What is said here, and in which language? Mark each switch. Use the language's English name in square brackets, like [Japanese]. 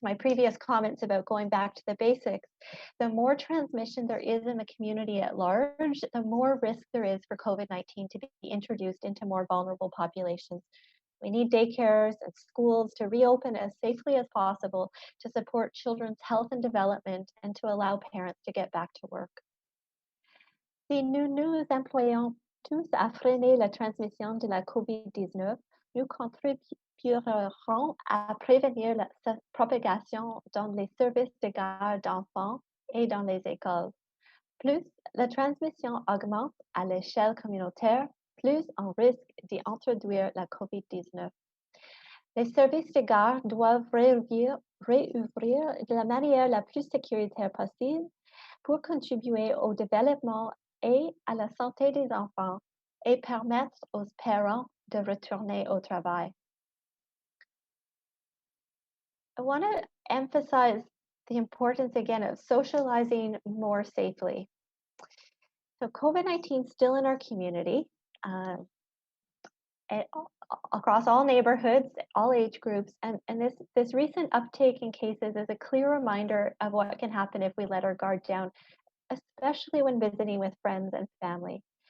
[English] My previous comments about going back to the basics. The more transmission there is in the community at large, the more risk there is for COVID-19 to be introduced into more vulnerable populations. We need daycares and schools to reopen as safely as possible to support children's health and development and to allow parents to get back to work. [French] Si nous nous employons tous à freiner la transmission de la COVID-19, nous contribuerons à prévenir sa propagation dans les services de garde d'enfants et dans les écoles. Plus la transmission augmente à l'échelle communautaire, plus on risque d'y introduire la COVID-19. Les services de garde doivent réouvrir de la manière la plus sécuritaire possible pour contribuer au développement et à la santé des enfants et permettre aux parents de retourner au travail. [English] I want to emphasize the importance again of socializing more safely. So COVID-19 is still in our community, across all neighborhoods, all age groups, and this recent uptake in cases is a clear reminder of what can happen if we let our guard down, especially when visiting with friends and family.